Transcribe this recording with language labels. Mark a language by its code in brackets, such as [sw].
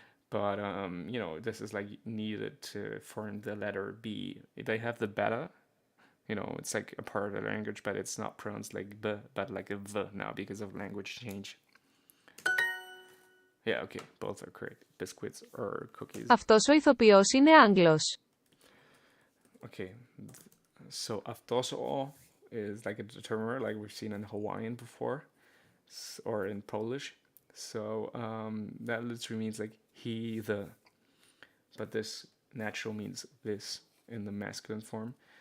[en] But this is like needed to form the letter B. They have the beta, it's like a part of the language, but it's not pronounced like b, but like a v now because of language change. Yeah, okay, both are correct. Biscuits or cookies. [el] Αυτός ο ηθοποιός είναι Άγγλος. [en] Okay, so αυτός is like a determiner, like we've seen in Hawaiian before, or in Polish. So that literally means like he, the, but this natural means this in the masculine form.